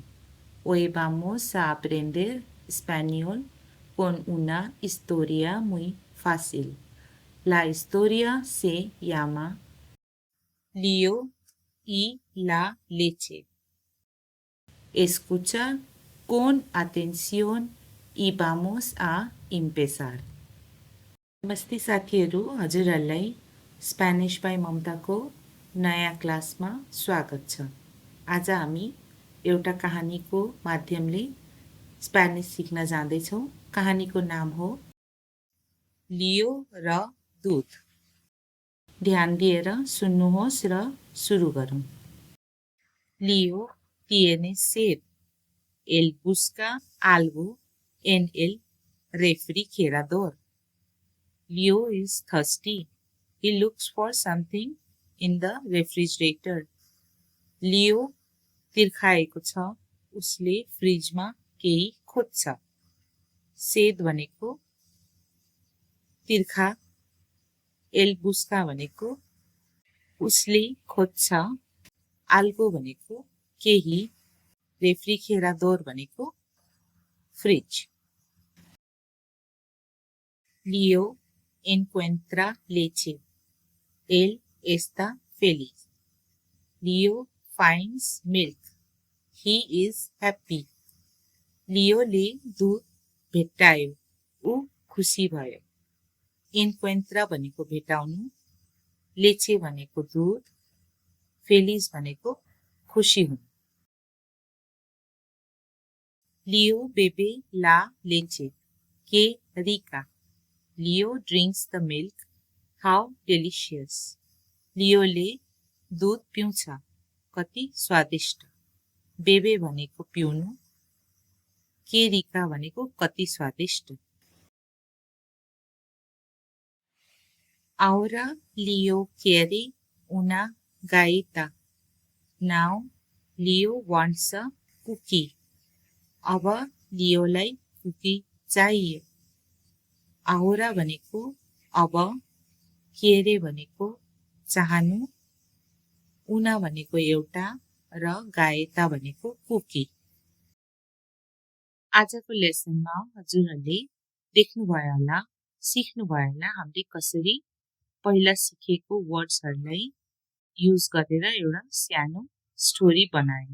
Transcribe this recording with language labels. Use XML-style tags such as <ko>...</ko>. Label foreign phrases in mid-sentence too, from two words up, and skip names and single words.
<es>Hoy vamos a aprender español con una historia muy fácil. La historia se llama Lío y la leche. Escucha con atención y vamos a empezar.</es> <ne>नमस्ते साथीहरू, हजुरहरूलाई</ne> <en>Spanish by</en> <ne>ममताको नयाँ क्लासमा स्वागत छ। आज हामी एउटा कहानीको माध्यमले स्पेनिस सिक्न जाँदैछौँ। कहानीको नाम हो लियो र दुध। ध्यान दिएर सुन्नुहोस् र सुरु गरौँ।</ne> <es>Lío tiene sed. Él busca algo en el refrigerador.</es> <en>Leo is thirsty. He looks for something in the refrigerator.</en> <ne>Leo तिर्खाएको छ। उसले फ्रिजमा केही खोज्छ। सेद भनेको तिर्खा,</ne> <es>él busca</es> <ne>भनेको उसले खोज्छ, आल्गो भनेको केही, रेफ्रिजेराडोर भनेको फ्रिज।</ne> <es>Leo encuentra leche. Él está feliz.</es> <en>Leo finds milk. He is happy.</en> <ne>Leo ले दूध भेट्टायो। ऊ खुसी भयो। Encuentra भनेको भेटाउनु, लेचे भनेको दूध, फेलिज भनेको खुसी हुनु।</ne> <es>Leo bebe la leche. Qué rica.</es> <en>Leo drinks the milk. How delicious.</en> <ne>Leo ले दूध पिउँछ। कति स्वादिष्ट। बेबे भनेको पिउनु,</ne> <es>qué rica</es> <ne>भनेको कति स्वादिष्ट।</ne> <es>Ahora Leo quiere una galleta.</es> <en>Now Leo wants a cookie.</en> <ne>अब लियोलाई कुकी चाहियो। Ahora भनेको अब, quiere भनेको चाहनु, una भनेको एउटा र गायता भनेको कुकी। आजको लेसनमा हजुरहरूले देख्नुभयो होला, सिक्नुभयो होला हामीले कसरी पहिला सिकेको वर्ड्सहरूलाई युज गरेर एउटा सानो स्टोरी बनायौं।</ne>